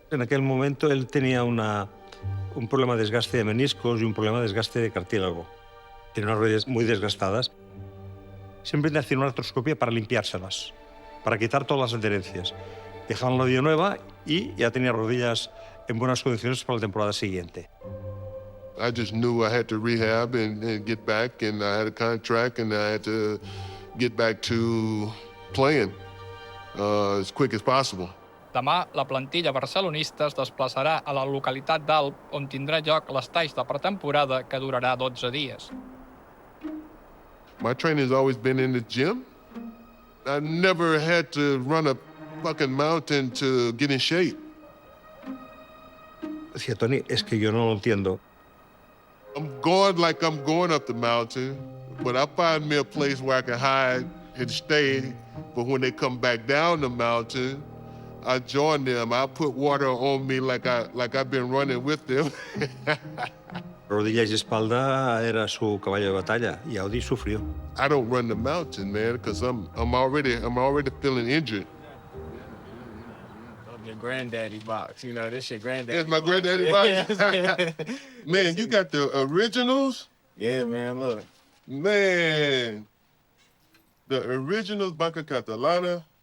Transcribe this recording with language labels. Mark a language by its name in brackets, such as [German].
[Spanish] En aquel momento él tenía un problema de desgaste de meniscos y un problema de desgaste de cartílago. Tiene unas rodillas muy desgastadas. Siempre le hacían una artroscopia para limpiárselas, para quitar todas las adherencias. Dejaban la rodilla nueva y ya tenía rodillas en buenas condiciones para la temporada siguiente. [English] I just knew I had to rehab and get back, and I had a contract, and I had to get back to playing as quick as possible. [Catalan] Demà, la plantilla barcelonista es desplaçarà a la localitat d'Alp, on tindrà lloc l'estage de pretemporada que durarà 12 dies. [English] My training's always been in the gym. I never had to run a fucking mountain to get in shape. [Spanish] Decía Tony, es que yo no lo entiendo. [English] I'm going like I'm going up the mountain, but I find me a place where I can hide and stay. But when they come back down the mountain, I join them. I put water on me like I've been running with them. [Spanish] Rodillas y espalda era su caballo de batalla y Audie sufrió. [English] I don't run the mountain, man, because I'm already feeling injured. Your granddaddy box, you know, this your granddaddy. That's my granddaddy box. Man, you got the originals? Yeah, man, look. Man, the originals, Banca Catalana.